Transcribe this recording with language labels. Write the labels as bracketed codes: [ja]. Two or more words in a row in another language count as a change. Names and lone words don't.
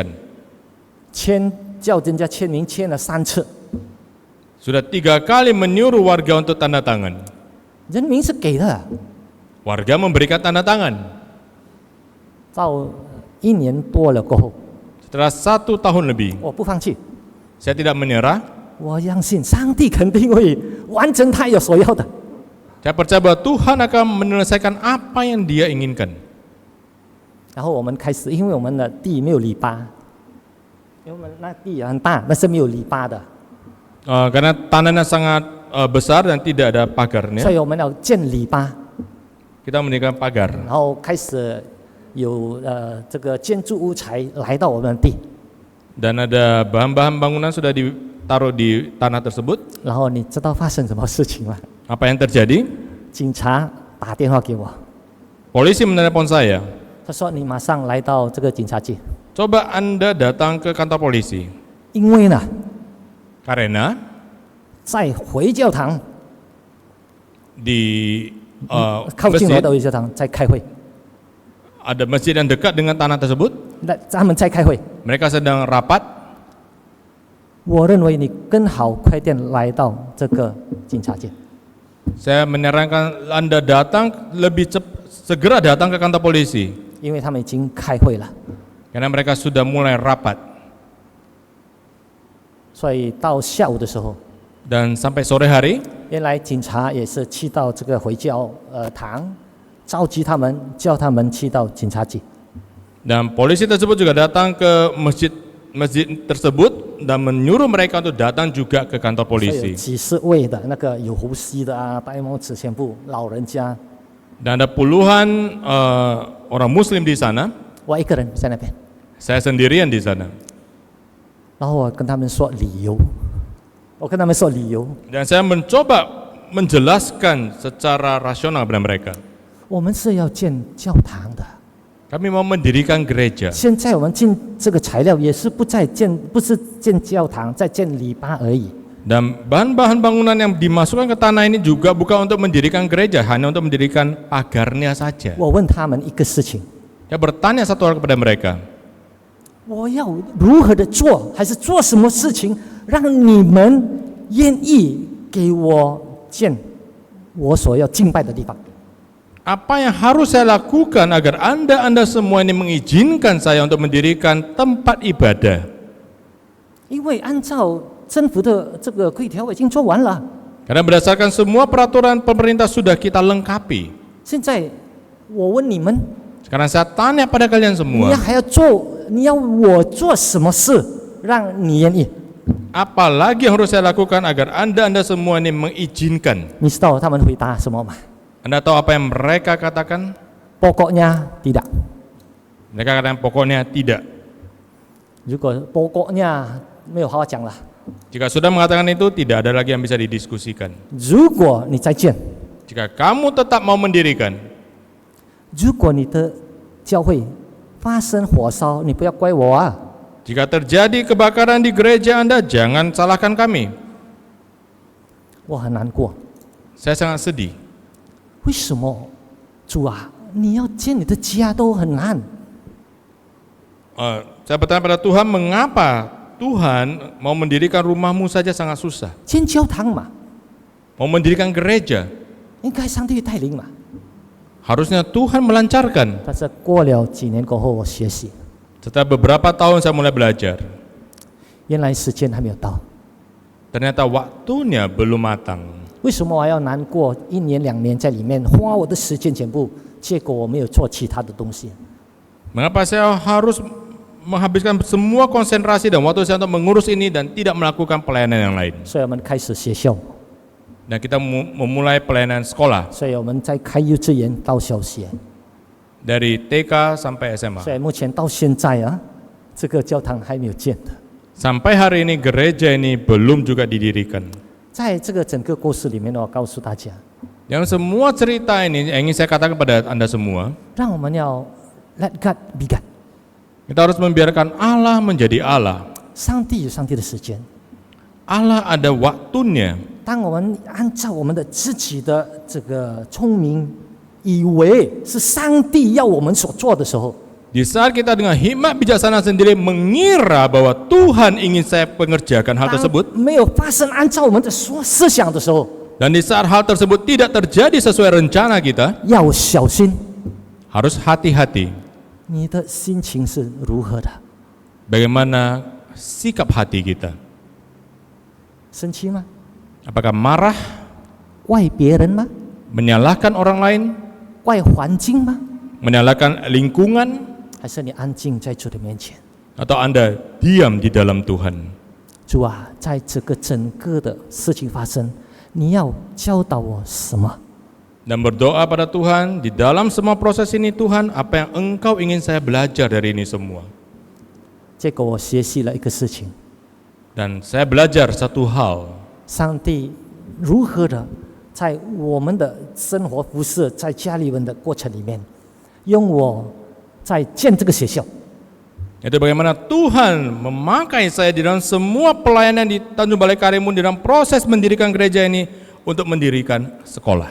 [zh] 叫人家签名签了3次， [id] Sudah 3 kali menyuruh warga untuk tanda tangan. [zh] 人民是给的， [id] Warga memberikan tanda tangan. [zh] 照 1年多了过后， [id] Setelah 1 tahun lebih, [zh] 我不放弃， [id] saya tidak menyerah. [zh] 我相信上帝肯定会完成他有所要的。 [id] Saya percaya bahwa Tuhan akan menyelesaikan apa yang Dia inginkan. [zh] 然后我们开始，因为我们的地没有篱笆，因为我们那地也很大，但是没有篱笆的， [id] Karena tanahnya sangat besar dan tidak ada [zh] 所 [id] pagarnya, [zh] 以我们要建篱笆， [id] kita mendirikan pagar. [zh] 然后开始有这个建筑物材来到我们的地， [id] Dan ada bahan-bahan bangunan sudah ditaruh di tanah tersebut. [zh] 然后你知道发生什么事情吗？ [id] Apa yang terjadi? [zh] 警察打电话给我， [id] Polisi menelepon saya. [zh] 他说你马上来到这个警察局， [id] Coba Anda datang ke kantor polisi. [zh] 因为呢， [id] Karena [zh] 在回教堂 [id] di [zh] 靠近我 [id] masjid, [zh] 的回教堂在开会， [id] ada masjid yang dekat dengan tanah tersebut. [zh] 那他们在开会， [id] Mereka sedang rapat. [zh] 我认为你更好快点来到这个警察局。 [id] Saya menyarankan Anda datang segera datang ke kantor polisi. [zh] 因为他们已经开会了， [id] Karena mereka sudah mulai rapat. [zh] 所以到下午的时候， [id] Dan sampai sore hari, [zh] 原来警察也是去到这个回教堂，召集他们，叫他们去到警察局。 [id] dan polisi tersebut juga datang ke masjid tersebut dan menyuruh mereka untuk datang juga ke kantor [zh] 所以有 [id] polisi. [zh] 几十位的那个有胡须的啊，戴帽子全部老人家， [id] Dan ada puluhan orang Muslim di sana. [zh] 我一个人在那边， [id] Saya sendirian di sana. [zh] 然后我跟他们说理由， [id] Dan saya mencoba menjelaskan secara rasional kepada mereka. [zh] 我们是要建教堂的， [id] Kami mau mendirikan gereja. [zh] 现在我们进这个材料也是不是建教堂，在建篱笆而已。 [id] Dan bahan-bahan bangunan yang dimasukkan ke tanah ini juga bukan untuk mendirikan gereja, hanya untuk mendirikan pagarnya saja. [zh] 我问他们一个事情。 [id] Saya bertanya satu hal kepada mereka. [zh] 我要如何的做，还是做什么事情，让你们愿意给我建我所要敬拜的地方？ [id] Apa yang harus saya lakukan agar Anda semua ini mengizinkan saya untuk mendirikan tempat ibadah? [zh] 因为按照政府的这个规条已经做完了， [id] Karena berdasarkan semua peraturan pemerintah sudah kita lengkapi. [zh] 现在我问你们， [id] Sekarang saya tanya pada kalian [zh] 你 [id] semua, [zh] 还要做，你要我做什么事让你愿意？ [id] apa lagi yang harus saya lakukan agar Anda semua ini mengizinkan? [zh] 你知道他们回答什么吗？ [id] Anda tahu apa yang mereka katakan? Pokoknya tidak。 Mereka katakan pokoknya tidak. [zh] 如果 pokoknya 没有好好讲了， [id] Jika sudah mengatakan itu, tidak ada lagi yang bisa didiskusikan. [zh] 如果你再建， [id] Jika kamu tetap mau mendirikan, [zh] 如果你的教会发生火烧，你不要怪我啊。 [id] jika terjadi kebakaran di gereja Anda, jangan salahkan kami. [zh] 我很难过， [id] Saya sangat sedih. [zh] 为什么主啊，你要建你的家都很难？ [id] Saya bertanya pada Tuhan, mengapa Tuhan mau mendirikan rumahmu saja sangat susah? [zh] 建教堂嘛， [id] Mau mendirikan gereja, [zh] 应该上帝带领嘛。 [id] harusnya Tuhan melancarkan. [zh] 但是过了几年过后，我学习， [id] Setelah beberapa tahun saya mulai belajar, [zh] 原来时间还没有到。 [id] ternyata waktunya belum matang. [zh] 为什么我要难过1年2年在里面花我的时间全部，结果我没有做其他的东西？ [id] Mengapa saya harus menghabiskan semua konsentrasi dan waktu saya untuk mengurus ini dan tidak melakukan pelayanan yang lain? [zh] 所以我们开始学校， [id] Dan kita memulai pelayanan sekolah [zh] 所以我们在开幼稚园到小学， [id] dari TK sampai [zh] 所 [id] SMA. [zh] 以目前到现在啊，这个教堂还没有建的。 [id] Sampai hari ini gereja ini belum juga didirikan. [zh] 在这个整个故事里面呢，我告诉大家， [id] Yang semua cerita ini yang ingin saya katakan kepada Anda semua, [zh] 让我们要 [en] let God be God。 [id] kita harus membiarkan Allah menjadi Allah. [zh] 上帝有上帝的时间， [id] Allah ada waktunya. [zh] 当我们按照我们的自己的这个聪明，以为是上帝要我们所做的时候， [id] Di saat kita dengan hikmat bijaksana sendiri mengira bahwa Tuhan ingin saya mengerjakan hal [zh] 当 [id] tersebut, [zh] 没有发生按照我们的思想的时候， [id] dan di saat hal tersebut tidak terjadi sesuai rencana kita, [zh] 要小心， [id] harus hati-hati. [zh] 你的心情是如何的？ [id] Bagaimana sikap hati kita? [zh] 生气吗？ [id] Apakah marah, [zh] 怪别人吗？ [id] menyalahkan orang lain, [zh] 怪环境吗？ [id] menyalahkan lingkungan, [zh] 还是你安静在主的面前？ [id] atau Anda diam di dalam Tuhan? [zh] 主啊，在这个整个的事情发生，你要教导我什么？ [id] Dan berdoa pada Tuhan, di dalam semua proses ini Tuhan, apa yang Engkau ingin saya belajar dari ini semua? [zh] 结果我学习了一个事情， [id] Dan saya belajar satu hal, [zh] 上帝如何的在我们的生活服侍，在家里面的过程里面，用我在建这个学校， [id] yaitu bagaimana Tuhan memakai saya di dalam semua pelayanan di Tanjung Balai Karimun, di dalam proses mendirikan gereja ini untuk mendirikan sekolah.